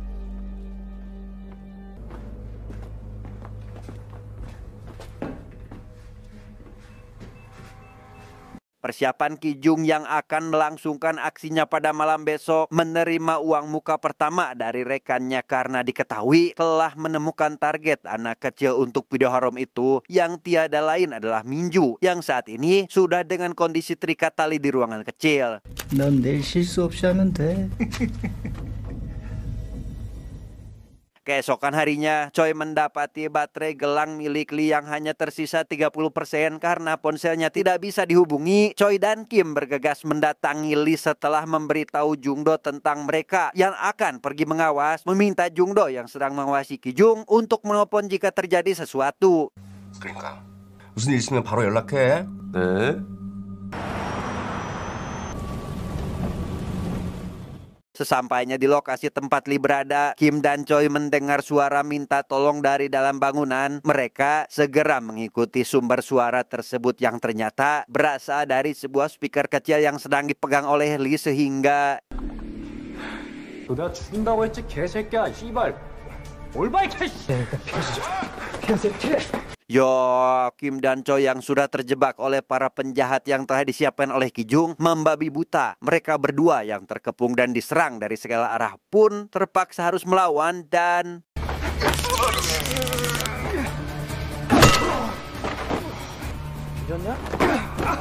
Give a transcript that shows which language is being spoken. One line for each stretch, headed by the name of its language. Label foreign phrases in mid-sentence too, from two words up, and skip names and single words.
Indonesian: Persiapan Kijung yang akan melangsungkan aksinya pada malam besok menerima uang muka pertama dari rekannya karena diketahui telah menemukan target anak kecil untuk video haram itu yang tiada lain adalah Minju yang saat ini sudah dengan kondisi terikat tali di ruangan kecil.
Korean: 넌 내일 실수 없이 하면 돼.
Indonesian: Keesokan harinya, Choi mendapati baterai gelang milik Lee yang hanya tersisa 30% karena ponselnya tidak bisa dihubungi. Choi dan Kim bergegas mendatangi Lee setelah memberitahu Jungdo tentang mereka yang akan pergi mengawas, meminta Jungdo yang sedang mengawasi Kijung untuk menelpon jika terjadi sesuatu.
Korean: 그러니까 무슨 일 있으면 바로 연락해. 네.
Indonesian: Sesampainya di lokasi tempat Lee berada, Kim dan Choi mendengar suara minta tolong dari dalam bangunan. Mereka segera mengikuti sumber suara tersebut yang ternyata berasal dari sebuah speaker kecil yang sedang dipegang oleh Lee sehingga
Korean: 내가 죽인다고 했지 개새끼야 씨발 뭘 봐 이 개새끼.
Indonesian: Yo, Kim dan Choi yang sudah terjebak oleh para penjahat yang telah disiapkan oleh Kijung membabi buta. Mereka berdua yang terkepung dan diserang dari segala arah pun terpaksa harus melawan dan
Korean: 죽였냐?